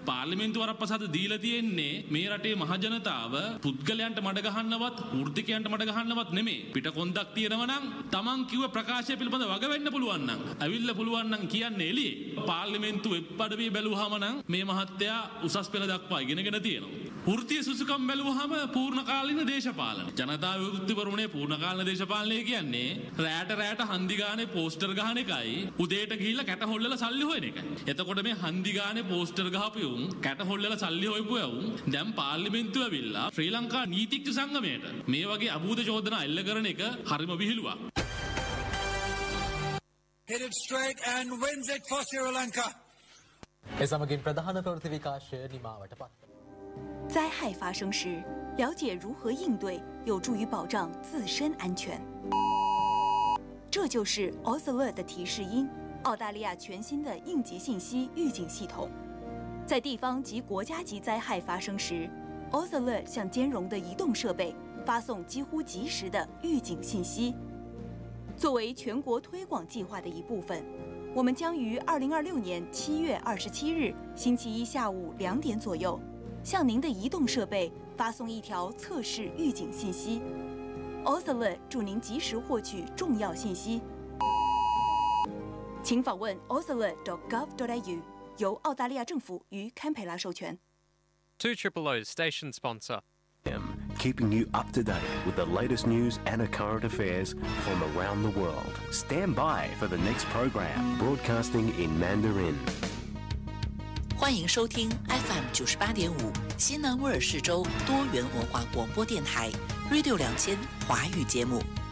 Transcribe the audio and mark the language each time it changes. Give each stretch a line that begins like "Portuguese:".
Sinhala: පාර්ලිමේන්තු වරප්‍රසාද දීලා තියෙන්නේ මේ රටේ මහ ජනතාව පුද්ගලයන්ට මඩ ගහන්නවත් වෘත්තිකයන්ට මඩ ගහන්නවත් නෙමෙයි පිටකොන්දක් තියෙනවා නම් තමන් කිව්ව ප්‍රකාශය පිළිබඳ වග වෙන්න පුළුවන් නම් අවිල්ල පුළුවන් නම් කියන්නේ එළියේ පාර්ලිමේන්තු වෙබ්පඩවිය බැලුවාම නම් මේ මහත්තයා උසස් පෙළ දක්වා ඉගෙනගෙන තියෙනවා වෘත්තිය සුසුකම් බැලුවාම පූර්ණ කාලීන දේශපාලන ජනතා විමුක්ති පෙරමුණේ පූර්ණ කාලීන දේශපාලනය කියන්නේ රැට රැට හන්දි ගානේ පෝස්ටර් ගහන එකයි උදේට ගිහිල්ලා කැට හොල්ලලා සල්ලි හොයන එකයි එතකොට මේ හන්දි ගානේ පෝස්ටර් ගහපු උන් කැට හොල්ලලා සල්ලි හොයපු උන් දැන් පාර්ලිමේන්තුව අවිල්ලා ශ්‍රී ලංකා නීතිඥ සංගමයට මේ වගේ අභූත චෝදනා එල්ල කරන එක හරිම විහිළුවක්.
English: Hit it straight and wins it for Sri Lanka.
Sinhala: ඒ සමගින් ප්‍රධාන ප්‍රවෘත්ති විකාශය නිමාවටපත්.
Chinese: 灾害发生时，了解如何应对，有助于保障自身安全。这就是 OSALERT 的提示音，澳大利亚全新的应急信息预警系统。在地方及国家级灾害发生时， OSALERT 向兼容的移动设备发送几乎及时的预警信息。作为全国推广计划的一部分，我们将于2026年7月27日星期一下午2点左右， 向您的移动设备发送一条测试预警信息。 OSALERT 祝您及时获取重要信息。请访问 osalert.gov.au， 由澳大利亚政府与堪培拉授权。
English: 2OOO's station sponsor. Keeping you up to date with the latest news and current affairs from around the world. Stand by for the next program, broadcasting in Mandarin.
Chinese: 欢迎收听 FM98.5 新南威尔士州多元文化广播电台 Radio 2000 华语节目。